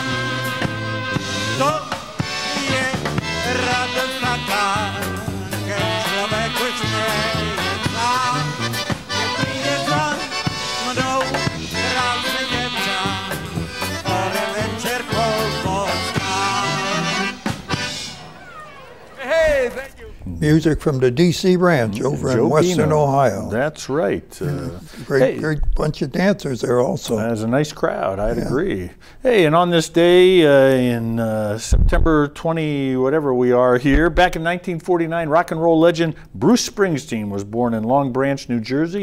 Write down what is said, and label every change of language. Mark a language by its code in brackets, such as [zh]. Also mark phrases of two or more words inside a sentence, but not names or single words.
[sk] To je radosť taká, keď človek už nie je sám. Keď príde za mnou krásne děvča, ktoré večer poznám. [en] Hey, thank you. Music from the D.C. Ranch over in Western Ohio. That's right. Great bunch of dancers there also. That's a nice crowd, I'd agree. Hey, and on this day in September 20, whatever we are here, back in 1949, rock and roll legend Bruce Springsteen was born in Long Branch, New Jersey.